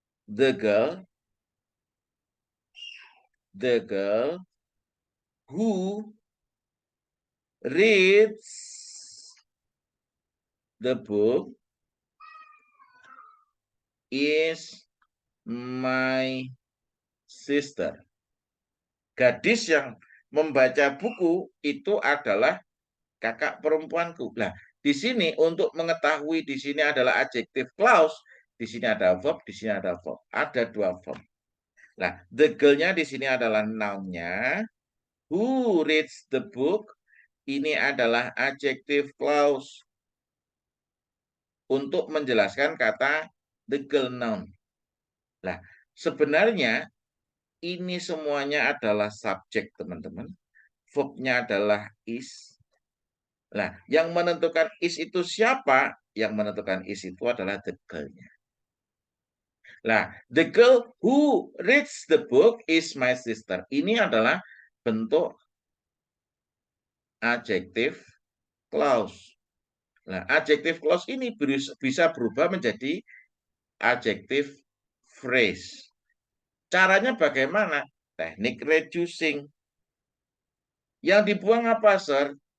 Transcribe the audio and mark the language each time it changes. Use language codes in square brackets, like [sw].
[en] The girl who reads the book is my sister. [id] Gadis yang membaca buku itu adalah kakak perempuanku. Nah, di sini untuk mengetahui di sini adalah adjective clause, di sini ada verb, di sini ada verb. Ada dua verb. Nah, the girl-nya di sini adalah noun-nya. [en] Who reads the book? [id] Ini adalah adjective clause untuk menjelaskan kata the girl noun. Nah, sebenarnya ini semuanya adalah subjek, teman-teman. Verb-nya adalah is. Nah, yang menentukan is itu siapa? Yang menentukan is itu adalah the girl-nya. [en] Nah, the girl who reads the book is my sister. [id] Ini adalah bentuk adjective clause. Nah, adjective clause ini bisa berubah menjadi adjective phrase. Caranya bagaimana? Teknik reducing. Yang dibuang apa, Sir?